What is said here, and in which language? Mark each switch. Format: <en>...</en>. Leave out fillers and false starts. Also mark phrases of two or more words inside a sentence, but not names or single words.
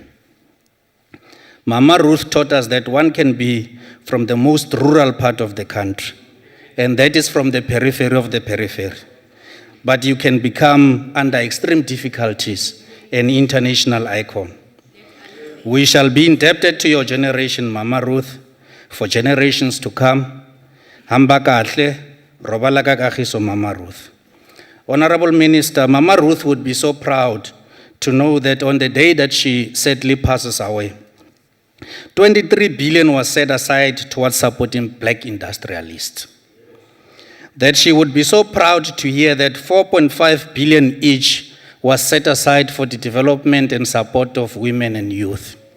<en>Mama Ruth taught us that one can be from the most rural part of the country, and that is from the periphery of the periphery. But you can become, under extreme difficulties, an international icon. We shall be indebted to your generation, Mama Ruth, for generations to come.</en> <zu>Hamba kahle,</zu> <nso>robala ka kagiso, Mama Ruth.</nso> <en>Honorable Minister, Mama Ruth would be so proud to know that on the day that she sadly passes away, 23 billion was set aside towards supporting black industrialists. That she would be so proud to hear that 4.5 billion each was set aside for the development and support of women and youth.</en>